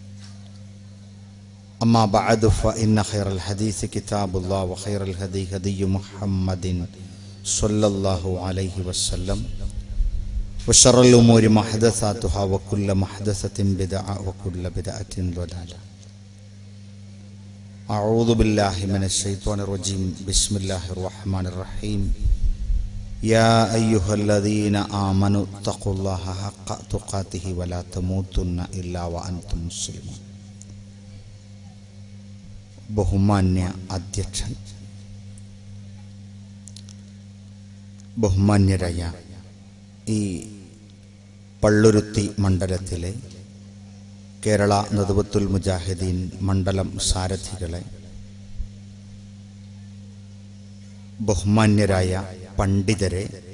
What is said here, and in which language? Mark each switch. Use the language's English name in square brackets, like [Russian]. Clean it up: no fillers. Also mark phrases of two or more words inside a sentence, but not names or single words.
[Arabic] أما بعد فإن خير الحديث كتاب الله وخير الهدي هدي محمد صلى الله عليه وسلم وشر الأمور محدثاتها وكل محدثة بدعة وكل بدعة ضلالة. أعوذ بالله من الشيطان الرجيم. بسم الله الرحمن الرحيم. يا أيها الذين آمنوا اتقوا الله حق تقاته ولا تموتن إلا وأنتم مسلمون. [Malayalam] ബഹുമാന്യ അധ്യക്ഷൻ, ബഹുമാന്യരായ ഈ പള്ളുരുത്തി മണ്ഡലത്തിലെ കേരള നദ്വത്തുൽ മുജാഹിദീൻ മണ്ഡലം സാരഥികളെ, ബഹുമാന്യരായ പണ്ഡിതരെ,